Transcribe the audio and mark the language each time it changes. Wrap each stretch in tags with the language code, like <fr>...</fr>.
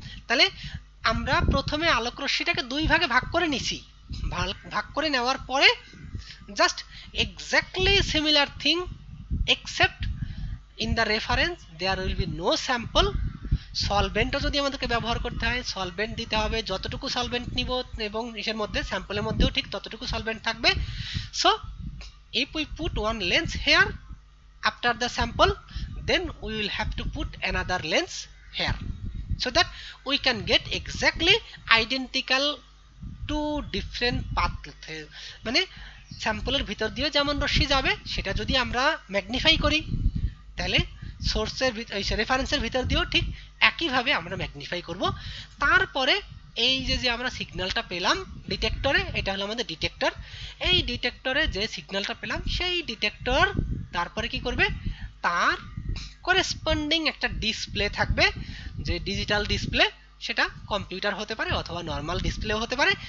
<bn>তাহলে আমরা প্রথমে আলোকরশ্মিটাকে দুই ভাগে ভাগ করে নিছি, ভাগ করে নেওয়ার পরে</bn> <en>Just exactly similar thing except in the reference there will be no sample.</en> <bn>সলভেন্টও যদি আমাদেরকে ব্যবহার করতে হয় সলভেন্ট দিতে হবে, যতটুকু সলভেন্ট নিব এবং ইসের মধ্যে স্যাম্পলের মধ্যেও ঠিক ততটুকু সলভেন্ট থাকবে।</bn> <en>So if we put one lens here after the sample, then we will have to put another lens here so that we can get exactly identical two different path।</en> <bn>মানে স্যাম্পলের ভিতর দিয়ে যেমন রশ্মি যাবে সেটা যদি আমরা ম্যাগনিফাই করি তাহলে সোর্সের রেফারেন্সের ভিতর দিয়েও ঠিক একইভাবে আমরা ম্যাগনিফাই করব। তারপরে এই যে আমরা সিগন্যালটা পেলাম ডিটেক্টরে, এটা হলো আমাদের ডিটেক্টর, এই ডিটেক্টরে যে সিগন্যালটা পেলাম সেই ডিটেক্টর তারপরে কি করবে, তার করেসপন্ডিং একটা ডিসপ্লে থাকবে, যে ডিজিটাল ডিসপ্লে, সেটা কম্পিউটার হতে পারে অথবা নর্মাল ডিসপ্লেও হতে পারে।</bn>